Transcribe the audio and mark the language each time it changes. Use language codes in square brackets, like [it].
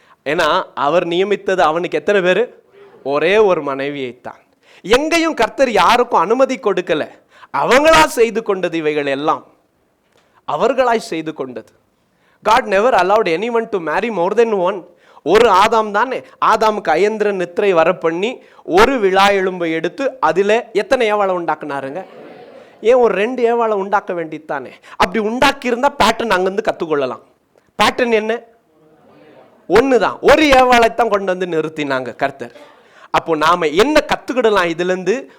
[ta] ஏன்னா அவர் நியமித்தது அவனுக்கு எத்தனை பேரு? ஒரே ஒரு மனைவியைத்தான். எங்கேயும் கர்த்தர் யாருக்கும் அனுமதி கொடுக்கல. அவங்களா செய்து கொண்டது. இவைகள் எல்லாம் அவர்களாய் செய்து கொண்டது. [en] God never allowed anyone to marry more than one. [ta] ஒரு ஆதாம் தானே. ஆதாமுக்கு அயந்திர நித்திரை வர பண்ணி ஒரு விழா எலும்பை எடுத்து அதில் எத்தனை ஏவாளை உண்டாக்குனாருங்க? ஏன் ஒரு 2 ஏவாளை உண்டாக்க வேண்டியதானே? அப்படி உண்டாக்கி இருந்தா பேட்டர்ன் அங்கிருந்து கற்றுக்கொள்ளலாம். பேட்டர்ன் என்ன? ஒன்று தான். ஒரு ஏவாளைத்தான் கொண்டு வந்து நிறுத்தினாங்க கர்த்தர். அப்போ நாம என்ன கற்றுக்கிடலாம் இதுலேருந்து?